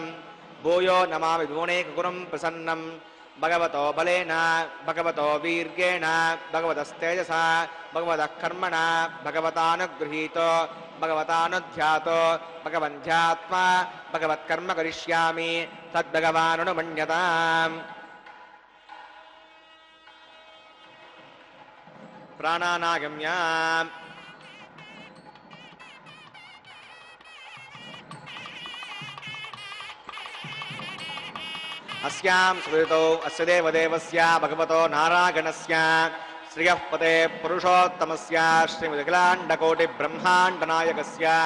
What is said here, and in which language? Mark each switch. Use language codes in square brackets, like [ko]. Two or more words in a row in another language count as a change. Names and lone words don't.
[sa] భూయో నమామి భువనేకగురుం ప్రసన్నం భగవతో బలేన భగవతో వీర్యేణ భగవతస్తేజసా భగవతః కర్మణ భగవతానుగృహీతో భగవతానుధ్యాతో భగవంధ్యాత్మా భగవత్కర్మ కరిష్యామి తద్భగవానుమన్యతాం. ప్రాణానాగమ్య अस्यां स्मृतौ अस्य देवदेवस्य भगवतो नारायणस्य श्रियः पते पुरुषोत्तमस्य श्रीमदखिलाण्डकोटिब्रह्माण्डनायकस्य